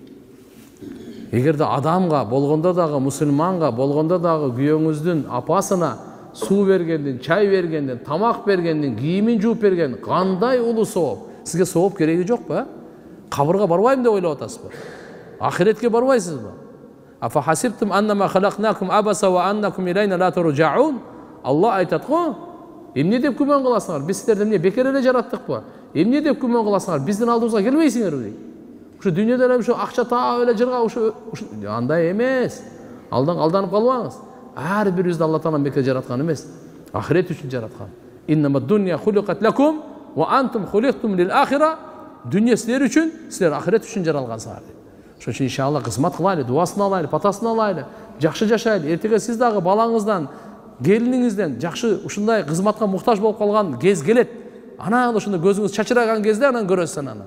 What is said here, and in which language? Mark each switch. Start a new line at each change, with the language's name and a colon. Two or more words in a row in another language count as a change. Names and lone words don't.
Kyrgyz: Эгерде адамга болгондо дагы, мусулманга болгондо дагы күйөөңүздүн апасына суу бергендин, чай бергендин, тамак бергендин, кийимин жууп берген кандай улуу сооп? Сизге сооп кереги жокпу? Кабырга барбайм деп ойлоп атасызбы? Ахиретке барбайсызбы?
Arabic: أفحسبتم أنما خلقناكم عبثا وأنكم إلينا لا ترجعون.
Kyrgyz: Алла айтат го, эмне деп күмөн кыласыңар? Биз силерди эмне бекер эле жараттыкпы? Эмне деп күмөн кыласыңар? Биздин алдыбызга келбейсиңерби? Ушу дүйнөдө эле ушу акча таап эле жырга ушу андай эмес. Алданып калбаңыз. Ар бирибизди Алла Таалам бекер жараткан эмес. Ахирет үчүн жараткан.
Arabic: إنما الدنيا خلقت لكم وأنتم خلقتم للآخرة.
Kyrgyz: Дүние силер үчүн, силер ахирет үчүн жаралгансыңар. Ошон үчүн иншалла кызмат кылайлы, дуасын алайлы, патасын алайлы, жакшы жашайлы. Эртеге сиз дагы балаңыздан, келиниңизден жакшы ушундай кызматка муктаж болуп калган кез келет. Анан ошондо көзүңүз чачыраган кезде анан көрөсүз анан.